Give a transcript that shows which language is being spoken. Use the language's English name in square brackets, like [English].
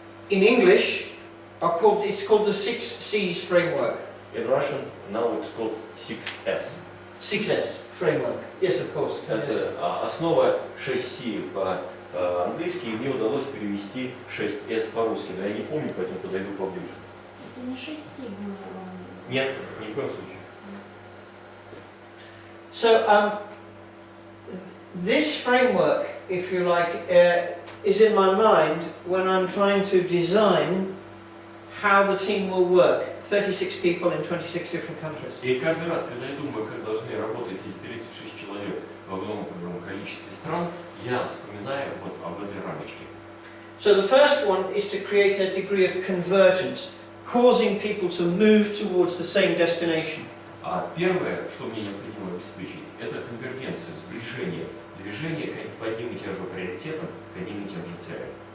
[English] in English are called, it's called the 6 C's framework. in Russian now it's called 6S. 6S framework. Yes, of course. [Russian] Это основа 6C по-английски, и мне удалось перевести 6S по-русски, но я не помню, поэтому подойду поближе. Это не 6 сигма. Нет, ни в коем случае. [English] So this framework, if you like, is in my mind when I'm trying to design how the team will work. 36 people in 26 different countries. [Russian] И каждый раз, когда я думаю, как должны работать эти 36 человек в огромном количестве стран, я вспоминаю вот об этой рамочке. [English] So the first one is to create a degree of convergence, causing people to move towards the same destination. [Russian] А первое, что мне необходимо обеспечить, это конвергенцию, сближение, движение к одним и тем же приоритетам, к одним и тем же целям.